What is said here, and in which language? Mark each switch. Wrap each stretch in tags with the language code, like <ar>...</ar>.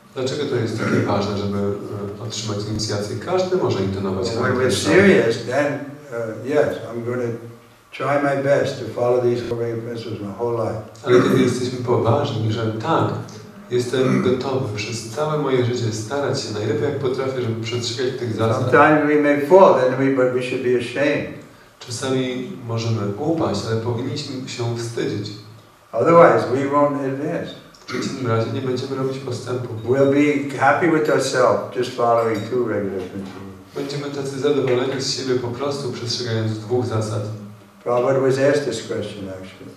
<pl>Dlaczego to jest takie ważne, żeby otrzymać inicjację? Każdy może intonować Hare</pl> <en>When we're</en> <pl>Krishna.</pl> <en>serious, then yes, I'm going to try my best to follow these 4 principles my whole life.</en> <pl>Ale kiedy jesteśmy poważni, że tak, jestem gotowy przez całe moje życie starać się najlepiej jak potrafię, żeby przestrzegać tych zasad.</pl> <en>Sometimes we may fall, but we should be ashamed.</en> <pl>Czasami możemy upaść, ale powinniśmy się wstydzić.</pl> <en>Otherwise, we won't advance.</en> <pl>W przeciwnym razie nie będziemy robić postępu.</pl> <en>We'll be happy with ourselves just following 2 regular principles.</en> <pl>Będziemy tacy zadowoleni z siebie po prostu przestrzegając 2 zasad.</pl> <en>Prabhupada was asked this question actually.</en>